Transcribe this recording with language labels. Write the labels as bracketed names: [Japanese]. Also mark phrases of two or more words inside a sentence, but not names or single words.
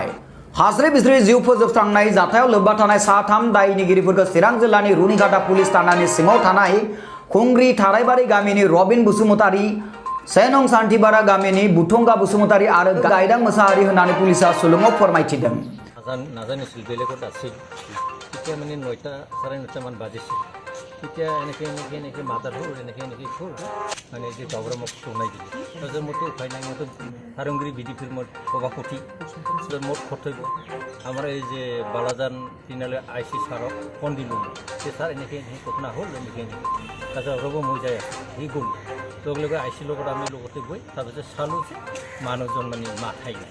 [Bodo] खास्रि बिस्रि जिउ फोजोबस्रांनाय जाथायाव लोब्बा थानाय 3 दायनिगिरिफोरखौ चिरां जिल्लानि रुनिघाटा पुलिस थानानि सिङाव थानाय खुंग्रि थारायबारि गामिनि रबिन बसुमतारी, सेनं सान्थिबारा गामिनि बुथंगा बसुमतारी आरो गायदां मोसाहारि होननानै पुलिसा सुलुङाव फोरमायथिदों। [Assamese] নাজানিছিল বেলেগত আছিল, তেতিয়া মানে 9টা 9:30 মান বাজিছিল। তেতিয়া এনেকৈ মাতাৰ হ'ল এনেকৈ হ'ল মানে যে গাঁৱৰ মোক শুনাই দিলে। তাৰপিছত মইতো উপায় নাই, মইতো থাৰংগুৰি বিডিপিৰ মই কবা কঠি মোৰ খটৈব আমাৰ এই যে বালাজান তিনালে IC ছাৰক ফোন দিলোঁ যে ছাৰ এনেকৈ ঘটনা হ'ল এনেকৈ তাৰপিছত ৰ'ব মই যাই আছোঁ, সি গ'ল লগে লগে IC লগত আমি লগতে গৈ তাৰপিছত চালোঁ যে মানুহজন মানে মাথাই নাই।